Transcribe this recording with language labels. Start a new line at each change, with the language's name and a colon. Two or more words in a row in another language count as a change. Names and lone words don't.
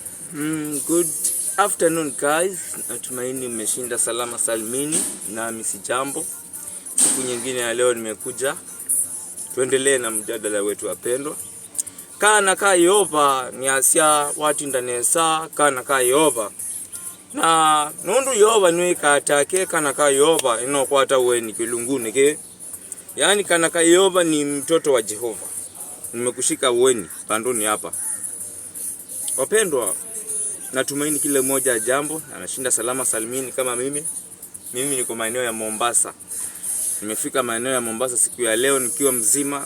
English: Good afternoon guys.
Swahili: Natumaini mmeshinda salama salmini na misijambo. Siku nyingine ya leo nimekuja tuendelee na mjadala wetu wapendwa.
Kamba: Kana ka Yehova ni asia watu ndani saa kana ka Yehova. Na nundu Yehova ni katake kana ka Yehova inokwata weni kilunguni ke.
Swahili: Yaani kana ka Yehova ni mtoto wa Jehova. Nimekushika weni pandoni hapa. Wapendwa, natumaini kila mmoja jambo anashinda salama salmini kama mimi. Mimi niko maeneo ya Mombasa. Nimefika maeneo ya Mombasa siku ya leo nikiwa mzima.